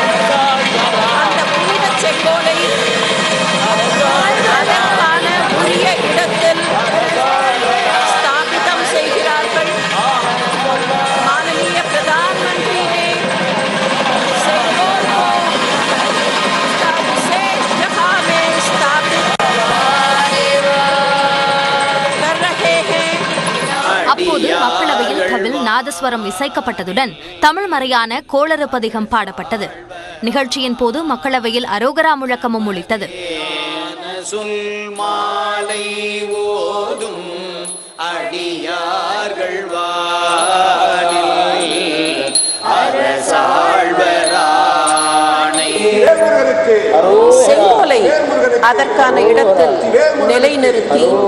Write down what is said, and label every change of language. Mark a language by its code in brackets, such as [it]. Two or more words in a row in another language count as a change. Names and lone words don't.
[ta] செங்கோலை அதற்கான உரிய இடத்தில் ஸ்தாபிதம் செய்கிறார்கள். [hi] माननीय प्रधानमंत्री ने सेंगोल को विशेष जगह में स्थापित कर रहे हैं. [ta] அப்போது மக்களவையில் கவில் நாதஸ்வரம் இசைக்கப்பட்டதுடன் தமிழ் மறையான கோளறுபதிகம் பாடப்பட்டது. நிகழ்ச்சியின் போது மக்களவையில் அரோகரா முழக்கமும் ஒலித்தது. செங்கோலை அதற்கான இடத்தில் நிலைநிறுத்தி